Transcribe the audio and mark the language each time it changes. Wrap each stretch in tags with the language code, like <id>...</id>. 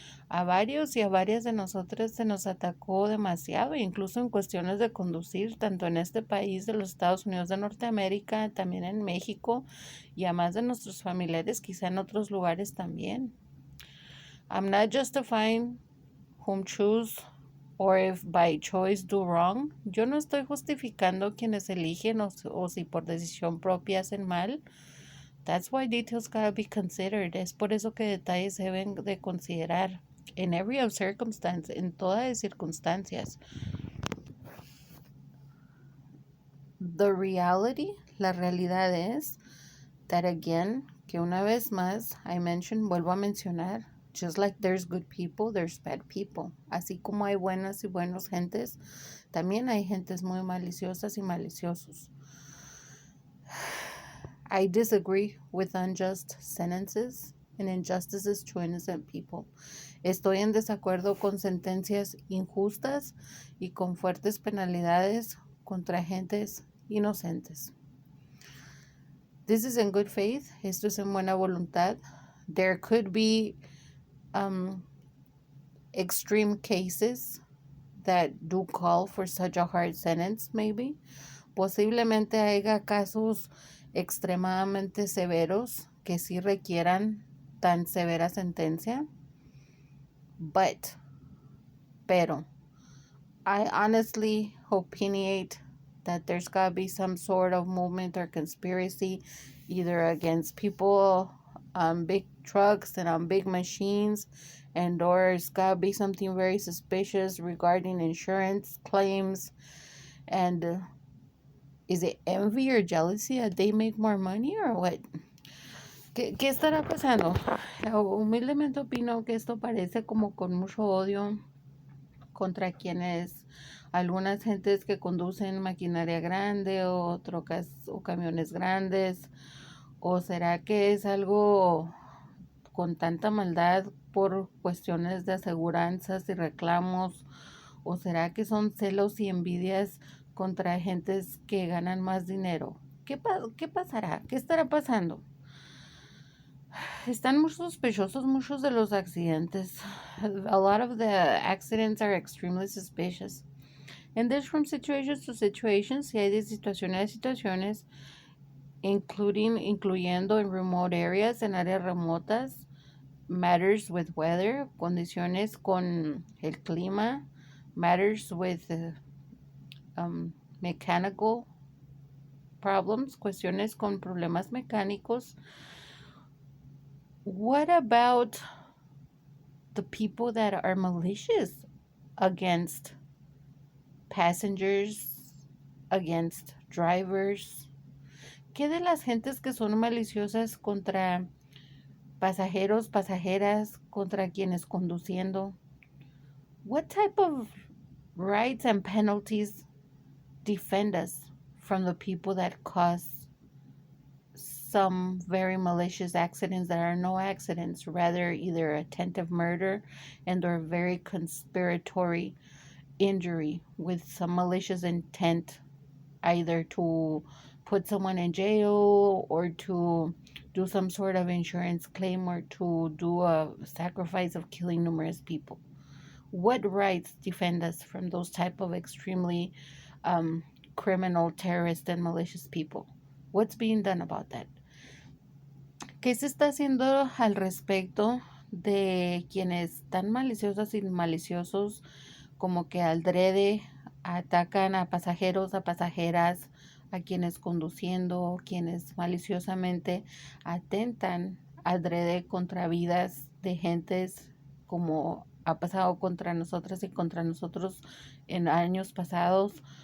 <es>A varios y a varias de nosotras se nos atacó demasiado, incluso en cuestiones de conducir, tanto en este país de los Estados Unidos de Norteamérica, también en México, y a más de nuestros familiares, quizá en otros lugares también.</es> <en>I'm not justifying whom choose or if by choice do wrong.</en> <es>Yo no estoy justificando quienes eligen o si por decisión propia hacen mal.</es> <en>That's why details gotta be considered.</en> <es>Es por eso que detalles se deben de considerar.</es> <en>In every circumstance,</en> <es>en todas las circunstancias.</es> <en>The reality,</en> <es>la realidad es</es> <en>that again,</en> <es>que una vez más, vuelvo a mencionar,</es> <en>just like there's good people, there's bad people.</en> <es>Así como hay buenas y buenos gentes, también hay gentes muy maliciosas y maliciosos.</es> <en>I disagree with unjust sentences and injustices to innocent people.</en> <es>Estoy en desacuerdo con sentencias injustas y con fuertes penalidades contra gentes inocentes.</es> <en>This is in good faith.</en> <es>Esto es en buena voluntad.</es> <en>There could be extreme cases that do call for such a hard sentence, maybe.</en> <es>Posiblemente haya casos extremadamente severos que sí requieran tan severa sentencia. Pero,</es> <en>I honestly opinionate that there's got to be some sort of movement or conspiracy either against people on big trucks and on big machines, and or it's got to be something very suspicious regarding insurance claims. And is it envy or jealousy that they make more money or what?</en> <es>¿Qué estará pasando? Humildemente opino que esto parece como con mucho odio contra quienes, algunas gentes que conducen maquinaria grande o trocas o camiones grandes, o será que es algo con tanta maldad por cuestiones de aseguranzas y reclamos, o será que son celos y envidias contra gentes que ganan más dinero. ¿Qué pasará? ¿Qué estará pasando? Están muy sospechosos muchos de los accidentes.</es> <en>A lot of the accidents are extremely suspicious. And there's from situations to situations.</en> <es>Y hay de situaciones a situaciones, incluyendo en</es> <en>remote areas,</en> <es>en áreas remotas,</es> <en>matters with weather,</en> <es>condiciones con el clima,</es> <en>matters with mechanical problems,</en> <es>cuestiones con problemas mecánicos.</es> <en>What about the people that are malicious against passengers, against drivers?</en> <es>¿Qué de las gentes que son maliciosas contra pasajeros, pasajeras, contra quienes conduciendo?</es> <en>What type of rights and penalties defend us from the people that cause some very malicious accidents that are no accidents, rather either attempted murder and or very conspiratory injury with some malicious intent, either to put someone in jail or to do some sort of insurance claim or to do a sacrifice of killing numerous people? What rights defend us from those type of extremely criminal, terrorist, and malicious people? What's being done about that?</en> <es>¿Qué se está haciendo al respecto de quienes tan maliciosos y maliciosos como que adrede atacan a pasajeros, a pasajeras, a quienes conduciendo, quienes maliciosamente atentan adrede contra vidas de gentes, como ha pasado contra nosotras y contra nosotros en años pasados,</es>